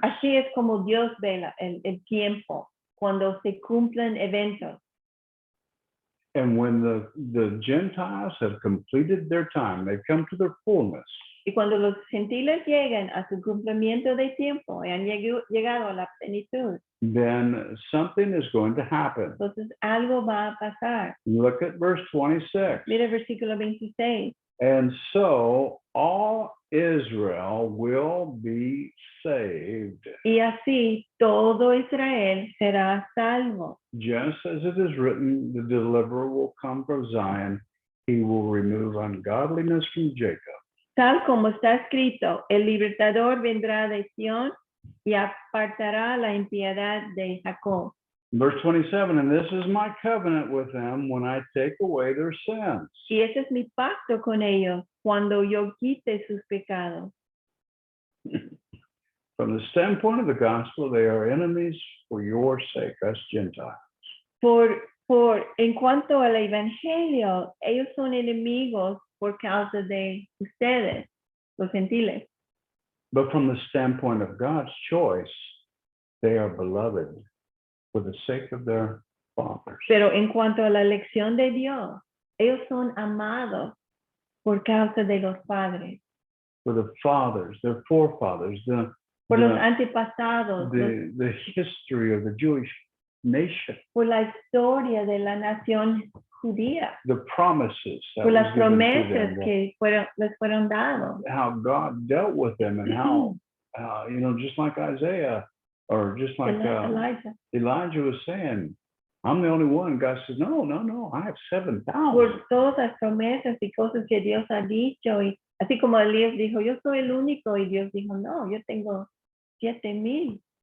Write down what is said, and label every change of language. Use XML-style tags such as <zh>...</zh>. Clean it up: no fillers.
<es>Así es como Dios ve el tiempo, cuando se cumplen eventos.</es> <en>And when the Gentiles have completed their time, they've come to their fullness.</en> <es>Y cuando los gentiles llegan a su cumplimiento de tiempo y han llegado a la plenitud,</es> <en>Then something is going to happen.</en> <es>entonces algo va a pasar.</es> <en>Look at verse 26.</en> <es>Mira el versículo 26.</es> <en>And so all Israel will be saved,</en> <es>Y así todo Israel será salvo.</es> <en>just as it is written, the deliverer will come from Zion. He will remove ungodliness from Jacob.</en> <es>Tal como está escrito, el libertador vendrá de Sión y apartará la impiedad de Jacob.</es> <en>Verse 27, and this is my covenant with them when I take away their sins.</en> <es>Y ese es mi pacto con ellos cuando yo quite sus pecados.</es> <en>From the standpoint of the gospel, they are enemies for your sake, us Gentiles.</en> <es>En cuanto al evangelio, ellos son enemigos por causa de ustedes, los gentiles.</es> <en>But from the standpoint of God's choice, they are beloved for the sake of their fathers.</en> <es>Pero en cuanto a la elección de Dios, ellos son amados por causa de los padres,</es> <en>For the fathers, their forefathers,</en> <es>por los</es> <en>the,</en> <es>antepasados,</es> <en>the history of the Jewish nation,</en> <es>por la historia de la nación judía,</es> <en>the promises that</en> <es>por</es> <en>was</en> <es>las</es> <en>given to</en> <es>promesas</es> <en>them,</en> <es>que les fueron dados.</es> <en>how God dealt with them and how, just like Isaiah, or just like Elijah. Elijah was saying, I'm the only one. God says, no, I have 7,000.</en> <es>Por todas las promesas y cosas que Dios ha dicho, y así como Elías dijo, yo soy el único, y Dios dijo, no, yo tengo 7,000.</es>